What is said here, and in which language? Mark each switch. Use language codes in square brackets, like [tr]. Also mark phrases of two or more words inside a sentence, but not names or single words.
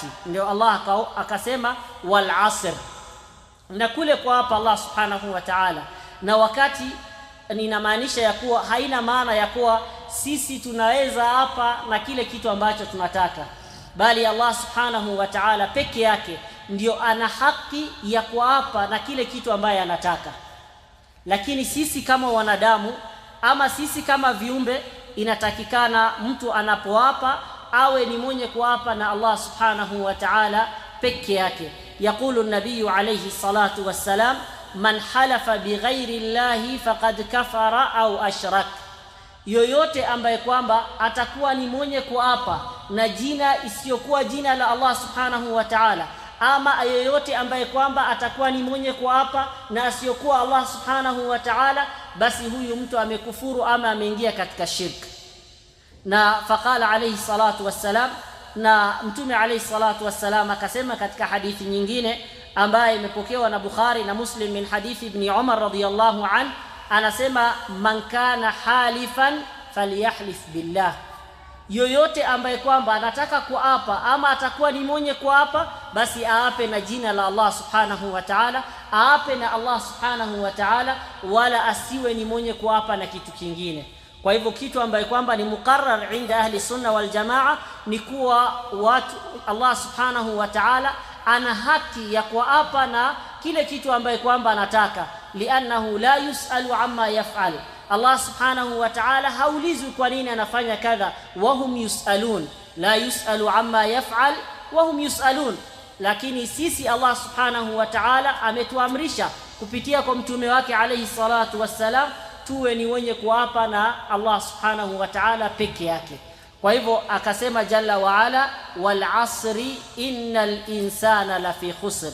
[sw] Ndio Allah akasema [ar] والعصر, [sw] na kule kwa hapa Allah [ar] سبحانه وتعالى [sw] na wakati ninamaanisha ya kuwa haina maana ya kuwa sisi tunaweza hapa na kile kitu ambacho tunataka, bali Allah [ar] سبحانه وتعالى [sw] peke yake ndio ana haki ya kuapa na kile kitu ambaye anataka. Lakini sisi kama wanadamu ama sisi kama viumbe, inatakikana mtu anapoapa awe ni mwenye kuapa na Allah [ar] سبحانه وتعالى [sw] peke yake. [ar] يقول النبي عليه الصلاة والسلام من حلف بغير الله فقد كفر أو أشرك. [sw] Yoyote ambaye kwamba atakuwa ni mwenye kuapa na jina isiyokuwa jina la Allah [ar] سبحانه وتعالى, [sw] ama yoyote ambaye kwamba atakuwa ni mwenye kuapa na asiyokuwa Allah [ar] سبحانه وتعالى, [sw] basi huyu mtu amekufuru ama ameingia katika shirk. Na [ar] فقال عليه الصلاة والسلام, [sw] na mtume [ar] عليه الصلاة والسلام [sw] akasema katika hadithi nyingine ambaye imepokewa na Bukhari na Muslim [ar] من حديث ابن عمر رضي الله عن, [sw] anasema [ar] من كان حالفا فليحلف بالله. [sw] Yoyote ambaye kwamba anataka kuapa ama atakuwa ni mwenye kuapa, basi aape na jina la Allah [ar] سبحانه وتعالى, [sw] aape na Allah [ar] سبحانه وتعالى, [sw] wala asiwe ni mwenye kuapa na kitu kingine. Kwa hivyo kitu ambaye kwamba ni [ar] مقرر عند أهل السنة والجماعة [sw] ni kuwa watu Allah [ar] سبحانه وتعالى [sw] ana haki ya kuapa na kile kitu ambaye kwamba anataka, [ar] لأنه لا يسأل عما يفعل. [sw] Allah [ar] سبحانه وتعالى [sw] haulizwi kwa nini anafanya kadha, [ar] وهم يسألون. لا يسأل عما يفعل وهم يسألون. [sw] Lakini sisi Allah [ar] سبحانه وتعالى [sw] ametuamrisha kupitia kwa mtume wake [ar] عليه الصلاة والسلام [sw] tuwe ni wenye kuapa na Allah [ar] سبحانه وتعالى [sw] peke yake. Kwa hivyo akasema [ar] جل وعلا والعصر إن الإنسان لفي خسر.